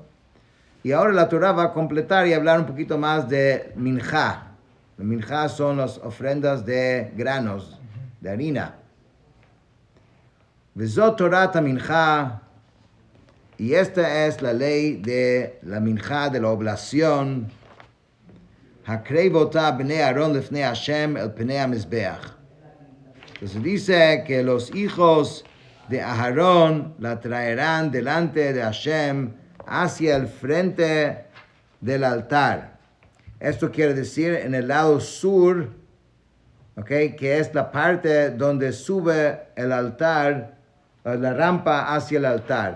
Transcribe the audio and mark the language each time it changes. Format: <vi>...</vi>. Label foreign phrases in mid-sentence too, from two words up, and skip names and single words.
<es>Y ahora la Torá va a completar y hablar un poquito más de Minjá. El Minjá son las ofrendas de granos, de harina.</es> <he>וזאת תורת המנחה,</he> <es>y esta es la ley de la Minjá, de la oblación.</es> <he>הקרב אתה בני אהרן לפני השם אל פני המזבח.</he> <es>Entonces dice que los hijos de Aarón la traerán delante de Hashem hacia el frente del altar. Esto quiere decir en el lado sur, ¿okay? Que es la parte donde sube el altar, la rampa hacia el altar.</es>